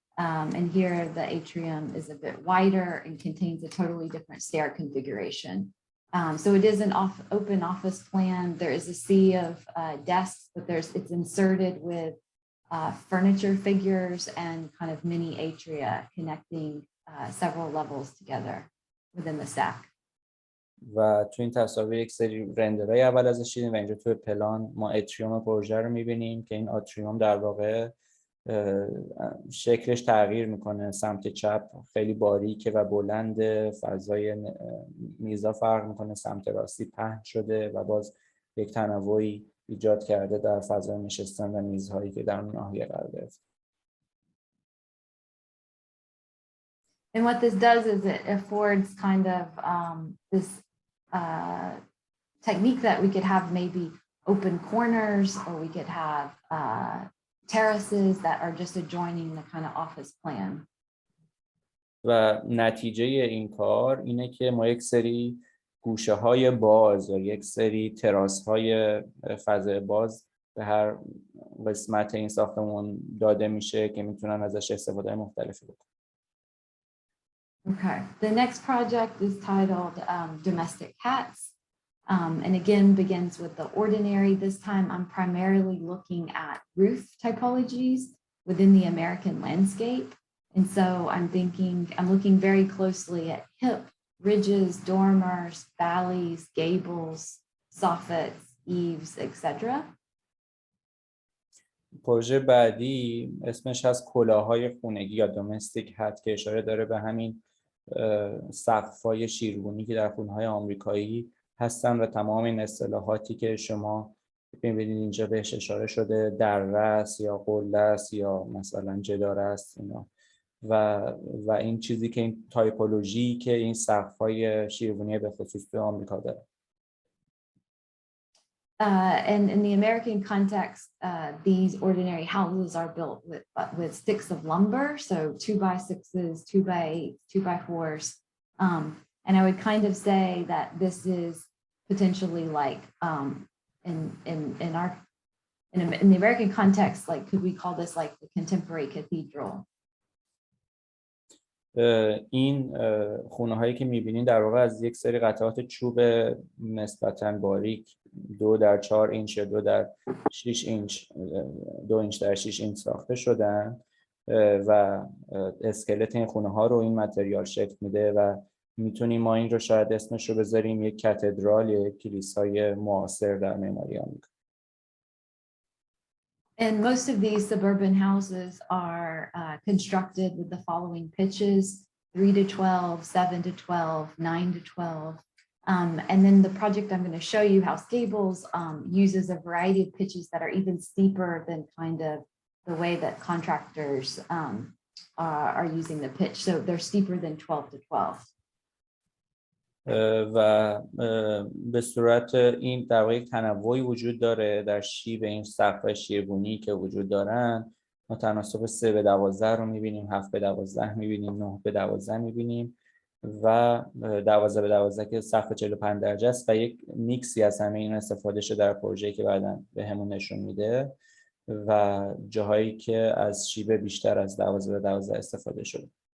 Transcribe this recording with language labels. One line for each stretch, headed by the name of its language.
English: And here the atrium is a bit wider and contains a totally different stair configuration. So it is an open office plan. There is a sea of desks, but it's inserted with furniture figures and kind of mini atria connecting several levels together within the stack.
Persian: و تو این تصاویر یک سری رندرهای اول ازش دیدیم و اینجا تو پلان ما اتریوم پروژه رو می‌بینیم که این اتریوم در واقع شکلش تغییر میکنه. سمت چپ خیلی باریکه و بلنده، فضای میزا فرق میکنه، سمت راستی پهن شده و باز یک تنوعی ایجاد کرده در فضای نشستن و میزهایی که در اون ناحیه قرار گرفته.
English: And what this does is it affords kind of this technique that we could have maybe open corners, or we could have terraces that are just adjoining the kind of office plan.
Persian: و نتیجه این کار اینه که ما یک سری گوشه های باز و یک سری تراس های فضای باز به هر قسمت این ساختمون داده میشه که میتونن ازش استفاده مختلفی بکنن.
English: Okay, the next project is titled Domestic Cats. And again, begins with the ordinary. This time I'm primarily looking at roof typologies within the American landscape. And so I'm looking very closely at hip, ridges, dormers, valleys, gables, soffits, eaves, etc.
Persian: پروژه بعدی اسمش هست کلاههای خونگی یا دومستیک هت که اشاره داره به همین سقف‌های شیرگونی که در خونه‌های آمریکایی هستن و تمام این اصطلاحاتی که شما می‌بینید اینجا بهش اشاره شده، دره است یا قله است یا مثلا جداره است اینا و این چیزی که این تایپولوژی که این سقف‌های شیرگونی به خصوص تو آمریکا داره.
English: And in the American context, these ordinary houses are built with sticks of lumber, so 2x6s, 2x8s, 2x4s. And I would kind of say that this is potentially like in the American context, like could we call this like the contemporary cathedral?
Persian: این خونه هایی که میبینین در واقع از یک سری قطعات چوب نسبتاً باریک 2x4 اینچ یا 2x6 اینچ 2 اینچ در 6 اینچ ساخته شدن و اسکلت این خونه ها رو این متریال شکل میده و میتونیم ما این رو شاید اسمش رو بذاریم یک کاتدرال یا یک کلیسای معاصر در معماری آمریکا.
English: And most of these suburban houses are constructed with the following pitches: 3-12, 7-12, 9-12. And then the project I'm going to show you, House Gables, uses a variety of pitches that are even steeper than kind of the way that contractors are using the pitch. So they're steeper than 12-12.
Persian: و به صورت این در واقع یک تنوعی وجود داره در شیب این سقف شیرگونی که وجود دارن. ما تناسب 3-12 رو می‌بینیم، 7-12 می‌بینیم، 9-12 می‌بینیم و 12-12 که سقف 45 درجه است و یک میکسی از همه این استفاده شده در پروژه‌ای که بعداً بهمون نشون میده و جاهایی که از شیب بیشتر از 12-12 استفاده شده.